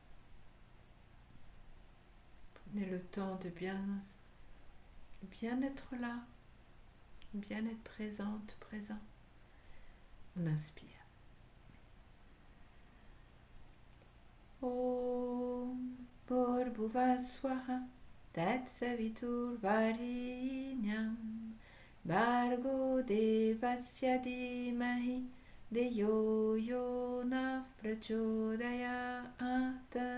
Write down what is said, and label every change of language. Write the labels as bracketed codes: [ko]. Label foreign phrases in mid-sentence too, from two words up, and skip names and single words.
[fr] Prenez le temps de bien être là, bien être présente, présent. On inspire. [sa] Om Bhurbuva Swaha Tatsavitur Varinyam Bhargo Devasya Dhimahi Deyo Yonah Prachodayat.